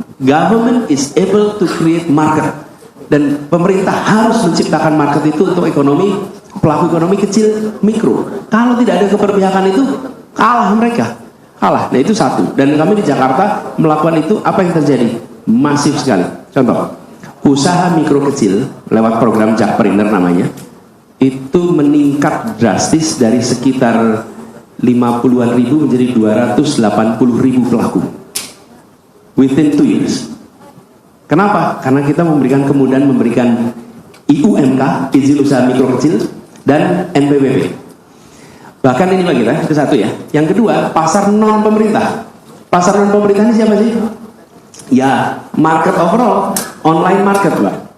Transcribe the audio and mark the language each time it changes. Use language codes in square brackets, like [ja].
[en] Government is able to create market. [id] Dan pemerintah harus menciptakan market itu untuk ekonomi, pelaku ekonomi kecil, mikro. Kalau tidak ada keberpihakan itu, kalah mereka. Kalah. Nah itu satu. Dan kami di Jakarta melakukan itu, apa yang terjadi? Masif sekali. Contoh, usaha mikro kecil lewat program Jakpreneur namanya itu meningkat drastis dari sekitar 50-an ribu menjadi 280 ribu pelaku [en] within 2 years. [id] Kenapa? Karena kita memberikan kemudahan memberikan IUMK, izin usaha mikro kecil, dan NPWP. Bahkan ini lagi lah, itu satu ya. Yang kedua, pasar non pemerintah. Pasar non pemerintah ini siapa sih? [en] Ya, market overall, online market, Pak.